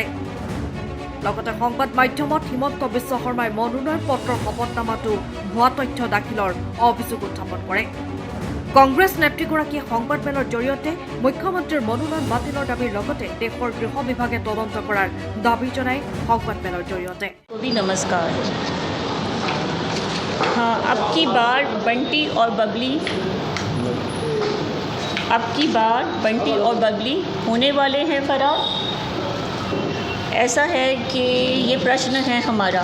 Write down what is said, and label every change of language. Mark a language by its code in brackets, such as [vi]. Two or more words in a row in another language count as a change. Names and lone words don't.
[as] লগতে সংবাদ মাধ্যমত হিমন্ত বিশ্ব শৰ্মাই মনোনয়ন পত্ৰৰ শপতনামাটো ভুৱা তথ্য দাখিলৰ অভিযোগ উত্থাপন কৰে। কংগ্ৰেছ নেত্ৰীগৰাকীয়ে সংবাদমেলৰ জৰিয়তে মুখ্যমন্ত্ৰীৰ মনোনয়ন বাতিলৰ দাবীৰ লগতে দেশৰ গৃহ বিভাগে তদন্ত কৰাৰ দাবী জনাই সংবাদমেলৰ জৰিয়তে। [hi] नमस्कार। हाँ, अब की बार बंटी और बबली होने वाले हैं फरार। ऐसा है कि ये प्रश्न है हमारा।